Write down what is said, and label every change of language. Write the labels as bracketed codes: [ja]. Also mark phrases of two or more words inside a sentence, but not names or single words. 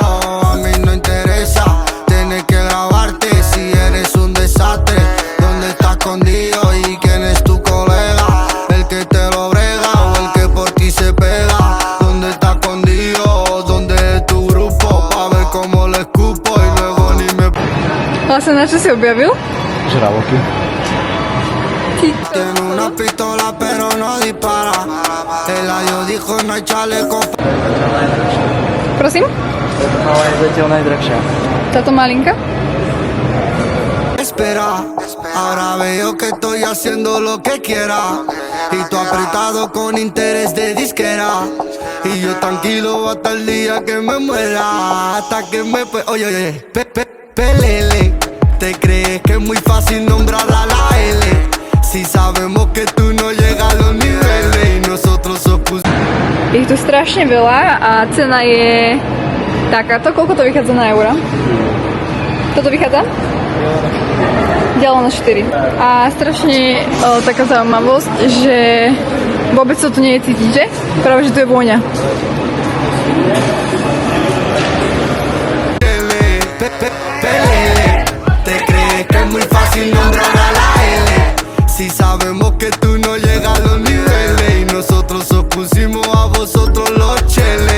[es] A mí no interesa tener que grabarte si eres un desastre. ¿Dónde estás escondido y quién es tu colega? El que te lo brega o el que por ti se pega. ¿Dónde estás escondido? ¿Dónde es tu grupo? Pa' ver cómo le escupo y luego ni me... [sk] Vlastne na čo si objavil? Žraloky. [es] Tiene una pistola pero no dispara. El ayo dijo no hay chaleco. [sk] Prosím? Ale je zatiaľ najdrahšia. Táto malinka? [es] Espera, ahora veo que estoy haciendo lo que quiera. Y tú apretado con interés de disquera. Y yo tranquilo hasta el día que me muera. Hasta que me... Oye, pelele. ¿Te crees que es muy fácil nombrar a la L? Si sabemos que tú no llegas a los niveles. Y nosotros [sk] Ich tu strašne veľa a cena je takáto. Koľko to vychádza na euro? Toto vychádza? Dialo na 4. A strašne taká zaujímavosť, že vôbec to tu nie je cítiť, že? Práve, že tu je vôňa. [es] muy fácil nombrar a la L. Si sabemos que tú no llegas a los niveles. Y nosotros os pusimos a vosotros los cheles.